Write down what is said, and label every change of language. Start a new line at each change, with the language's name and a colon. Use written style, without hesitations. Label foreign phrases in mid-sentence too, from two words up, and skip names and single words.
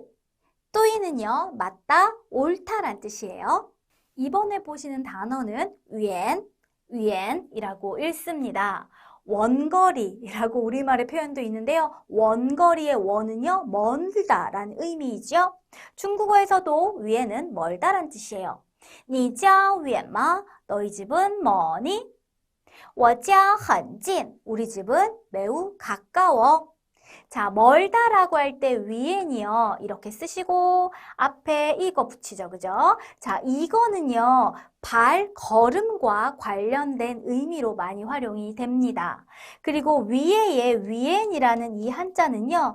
Korean: 对는요. 맞다, 옳다란 뜻이에요. 이번에 보시는 단어는 远이라고 읽습니다. 원거리라고 우리말의 표현도 있는데요. 원거리의 원은요, 멀다라는 의미이죠. 중국어에서도 위에는 멀다란 뜻이에요.
Chinese: 你家远吗?
Korean: 너희 집은 머니?
Chinese: 我家很近.
Korean: 우리 집은 매우 가까워. 자, 멀다라고 할 때 위엔이요. 이렇게 쓰시고 앞에 이거 붙이죠. 그죠? 자, 이거는요. 발걸음과 관련된 의미로 많이 활용이 됩니다. 그리고 위에의 위엔이라는 이 한자는요.